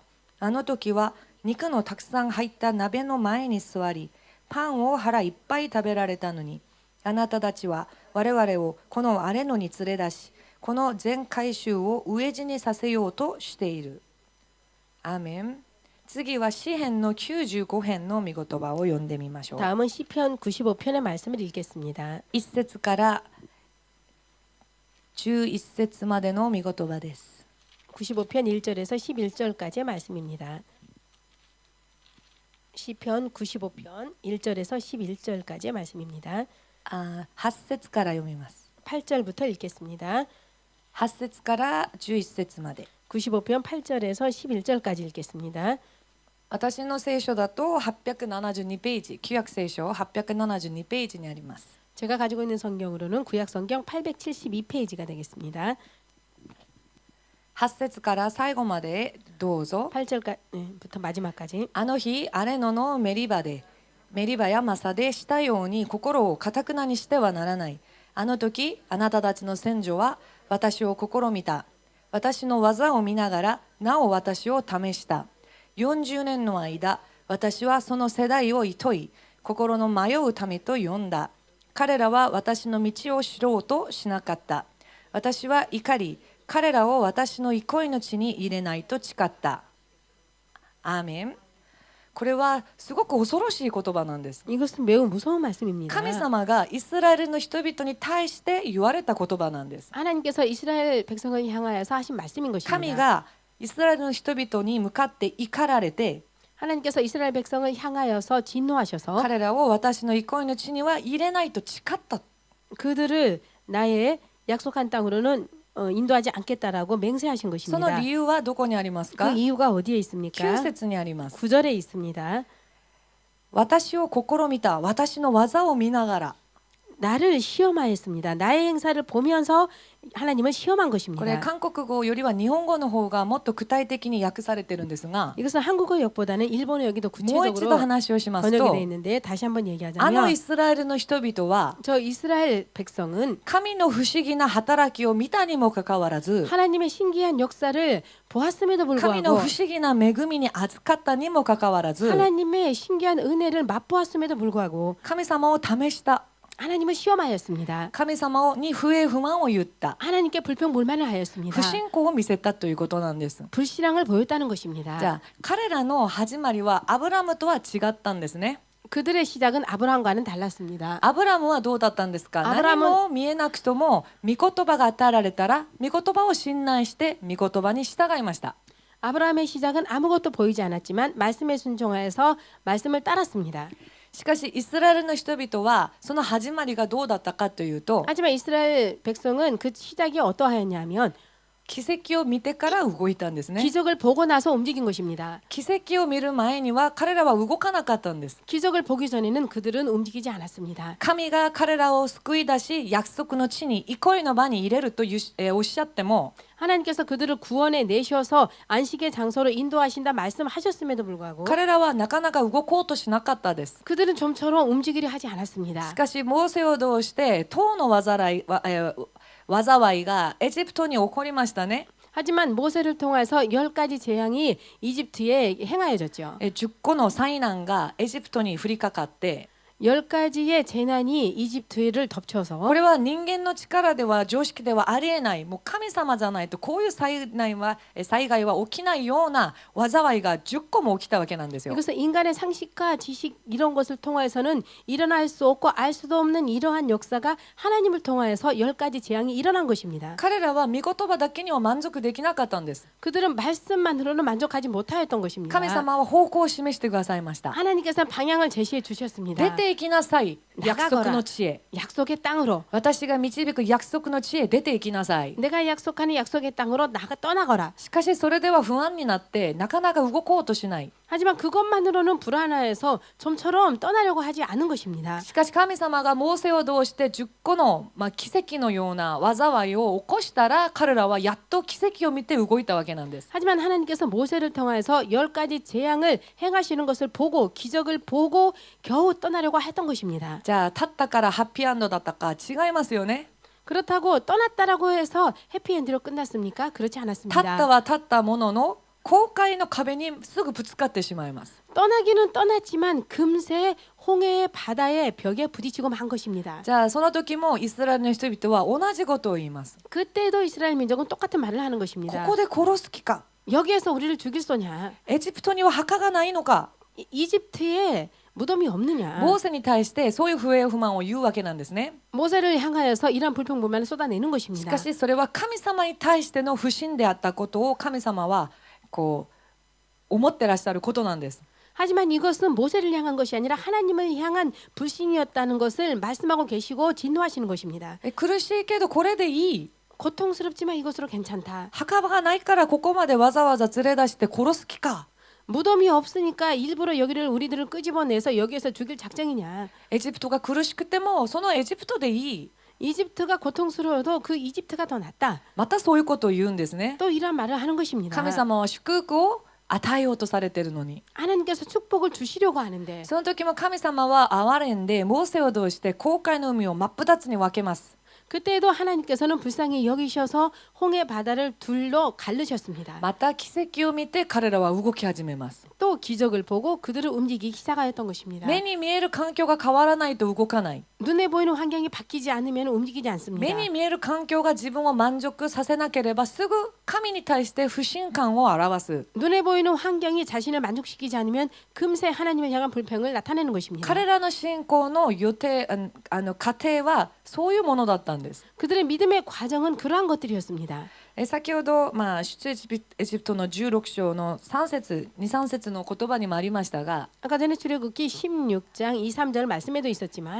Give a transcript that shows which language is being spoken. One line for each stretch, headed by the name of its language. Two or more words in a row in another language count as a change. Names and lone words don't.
Japanese: あの時は肉のたくさん入った鍋の前に座り、パンを腹いっぱい食べられたのに、あなたたちは我々をこのアレノに連れ出し、この全回収を飢え死にさせようとしている。アーメン。次は詩編の95編の御言葉を読んでみましょう。
Korean: 다음은 시편 95편의 말씀을 읽겠습니다.
Japanese: 1 節から11節までの御言葉です。
Korean: 95편 1절에서 11절까지의 말씀입니다. 시편 95편 1절에서 11절까지의 말씀입니다.
Japanese: 8 節から読みます。
Korean: 8절부터 읽겠습니다.
Japanese: 8 節から11節まで。
Korean: 95편 8절에서 11절까지 읽겠습니다.
Japanese: 私の聖書だと872ページ、旧約聖書872ページにあります。
Korean: 제가 가지고 있는 성경으로는 구약 성경 872페이지가 되겠습니다.
Japanese: 8 節から最後までどうぞ。
Korean: 8절부터 마지막까지.
Japanese: あの日、アレノのメリバやマサでしたように心を堅くなにしてはならない。あの時、あなたたちの先祖は私を試みた。私の技を見ながら、なお私を試した。40年の間、私はその世代を厭い、心の迷う民と呼んだ。彼らは私の道を知ろうとしなかった。私は怒り、彼らを私の憩いの地に入れないと誓った。アーメン。これはすごく恐ろしい言葉なんです。
Korean: 이것은 매우 무서운 말씀입니다.
Japanese: 神様がイスラエルの人々に対して言われた言葉なんです。
Korean: 하나님께서 이스라엘 백성을 향하여서 하신 말씀인
Japanese: 神
Korean: 것입니다.
Japanese: がイスラエルの人々に向かって怒られて、
Korean: 하나님께서 이스라엘 백성을 향하여서 진노하셔서
Japanese: 彼らを私の憩いの地には入れないと誓った。
Korean: 그들을 나의 약속한 땅으로는 인도하지 않겠다라고 맹세하신
Japanese: その
Korean: 것입니다.
Japanese: 理由はどこにあります
Korean: 그
Japanese: か？
Korean: 이유가 어디에 있습니까?
Japanese: 9 節にあります。
Korean: 9절에 있습니다.
Japanese: 私を試みた、私の技を見ながら。
Korean: 나를 시험하였습니다. 나의 행사를 보면서 하나님을 시험한
Japanese: これ
Korean: 것입니다.
Japanese: 韓国語よりは日本語の方がもっと具体的に訳されてるんですが、
Korean: 이것은 한국어 역보다는 일본어 역이 더
Japanese: もう一度
Korean: 구체적으로
Japanese: 話をします
Korean: 번역이
Japanese: と、
Korean: 되어 있는데 다시 한번
Japanese: あのイ
Korean: 얘기하자면
Japanese: スラエルの人々は
Korean: 저 이스라엘 백성은
Japanese: 神の不思議な働きを見たにもかかわらず、
Korean: 하나님의 신기한 역사를 보았음에도
Japanese: 神の
Korean: 불구하고
Japanese: 不思議な恵みに預かったにもかかわらず、
Korean: 하나님의 신기한 은혜를 맛보았음에도 불구하고
Japanese: 神様を試した。
Korean: 하나님을 시험하였습니다.
Japanese: 神様に不平不満を言った。
Korean: 하나님께 불평불만을 하였습니다.
Japanese: 不信仰を見せたということなんです。
Korean: 불신앙을 보였다는 것입니다.
Japanese: じゃあ彼らの始まりはアブラムとは違ったんですね。
Korean: 그들의 시작은 아브라함과는 달랐습니다.
Japanese: アブラムはどうだったんですか？アブラム何も見えなくとも御言葉が与えられたら御言葉を信頼して御言葉に従いました。
Korean: 아브라함의 시작은 아무것도 보이지 않았지만 말씀에 순종하여서 말씀을 따랐습니다.
Japanese: しかしイスラエルの人々はその始まりがどうだったかというと、
Korean: 하지만 이스라엘 백성은 그 시작이 어떠하였냐면
Japanese: 奇跡を見てから動いたんですね。
Korean: 기적을 보고 나서 움직인 것입니다.
Japanese: 奇跡を見る前には彼らは動かなかったんです。
Korean: 기적을 보기 전에는 그들은 움직이지 않았습니다.
Japanese: 神が彼らを救い出し約束の地に憩いの場に入れるとおっしゃっても、
Korean: 하나님께서 그들을 구원해 내셔서 안식의 장소로 인도하신다 말씀하셨음에도 불구하고
Japanese: 彼らはなかなか動こうとしなかったです。
Korean: 그들은 좀처럼 움직이려 하지 않았습니다.
Japanese: しかしモーセを通して塔の災いがエジプトに起こりましたね。
Korean: 하지만 모세를 통해서 10가지 재앙이 이집트에 행하여졌죠.
Japanese: 10 個の災難がエジプトに降りかかって、
Korean: 10가지의 재난이 이집트를 덮쳐서
Japanese: これは人間の力では常識ではありえない、もう神様じゃないとこういう災害は起きないような災いが10個も起きたわけなんですよ。
Korean: 이것은 인간의 상식과 지식 이런 것을 통해서는 일어날 수 없고 알 수도 없는 이러한 역사가 하나님을 통하여서 10가지 재앙이 일어난 것입니다.
Japanese: 彼らは御言葉だけには満足できなかったんです。
Korean: 그들은 말씀만으로는 만족하지 못하였던 것입니다.
Japanese: 神様は方向を示してくださいました。
Korean: 하나님께서는 방향을 제시해
Japanese: 出
Korean: 주셨습니다.
Japanese: て行きなさい、約束の地へ。
Korean: 약속의 땅으로
Japanese: 私が導く約束の地へ出て行きなさい。
Korean: 내가 약속하는 약속의 땅으로 떠나거라.
Japanese: しかしそれでは不安になってなかなか動こうとしない。
Korean: 하지만 그것만으로는 불안해서 좀처럼 떠나려고 하지 않은 것입니다.
Japanese: しかし神様がモーセを通して10個の、奇跡のような災いを起こしたら彼らはやっと奇跡を見て動いたわけなんです。
Korean: 하지만 하나님께서 모세를 통해서 10가지 재앙을 행하시는 것을 보고 기적을 보고 겨우 떠나려고 했던 것입니다.
Japanese: じゃあ立ったからハッピーアンドだったか違いますよね。
Korean: 그렇다고 떠났다라고 해서 해피엔드로 끝났습니까? 그렇지
Japanese: 立った
Korean: 않았습니다.
Japanese: は立ったものの公開の壁にすぐぶつかってしまいます。
Korean: 떠나기는 떠났지만 금세 홍해의 바다의 벽에 부딪히고 만 것입니다.
Japanese: じゃあその時もイスラエルの人々は同じことを言います。
Korean: 그때도 이스라엘 민족은 똑같은 말을 하는
Japanese: こ
Korean: 것입니다.
Japanese: こで殺す気か。
Korean: 여기에서 우리를 죽일 소냐?
Japanese: エジプトには墓がないのか。
Korean: 이집트에 무덤이 없느냐?
Japanese: モーセに対してそういう不平不満を言うわけなんですね。
Korean: 모세를 향하여서 이런 불평불만을 쏟아내는
Japanese: し
Korean: 것입니다.
Japanese: かしそれは神様に対しての不信であったことを神様はこう思ってらっしゃることなんです。
Korean: 하지만 이것은 모세를 향한 것이 아니라 하나님을 향한 불신이었다는 것을 말씀하고 계시고 진노하시는 것입니다.
Japanese: 苦しいけどこれでいい。
Korean: 고통스럽지만 이것으로 괜찮다.
Japanese: 墓場がないからここまでわざわざ連れ出して殺す気か。
Korean: 무덤이 없으니까 일부러 여기를 우리들을 끄집어내서 여기에서 죽일 작정이냐.
Japanese: エジプトが苦しくてもそのエジプトでいい。
Korean: 이집트가 고통스러워도 그 이집트가 더 낫다.
Japanese: またそういうことを言うんですね。
Korean: 또 이런 말을 하는 것입니다.
Japanese: 神様は祝福を与えようとされているのに、
Korean: 하나님께서 축복을 주시려고 하는데
Japanese: その時も神様は憐れんでモーセを通して紅海の海を真っ二つに分けます。
Korean: 그때도 하나님께서는 불쌍히 여기셔서 홍해 바다를 둘로 가르셨습니다.
Japanese: また奇跡を見て彼らは動き始めます。
Korean: 또 기적을 보고 그들을 움직이기 시작하였던 것입니다.
Japanese: 目に見える環境が変わらないと動かない。
Korean: 눈에 보이는 환경이 바뀌지 않으면 움직이지 않습니다.
Japanese: 目に見える環境が自分を満足させなければすぐ神に対して不信感を表す。
Korean: 눈에 보이는 환경이 자신을 만족시키지 않으면 금세 하나님을 향한 불평을 나타내는 것입니다.
Japanese: 彼らの信仰の予定過程はそういうものだったんです。
Korean: 그들의 믿음의 과정은 그러한 것들이었습니다.
Japanese: 先ほど、出エジプトの16章の3節2、3節の言葉にもありましたが、
Korean: 아까 전에 출애굽기 16장 2, 3절 말씀에도 있었지만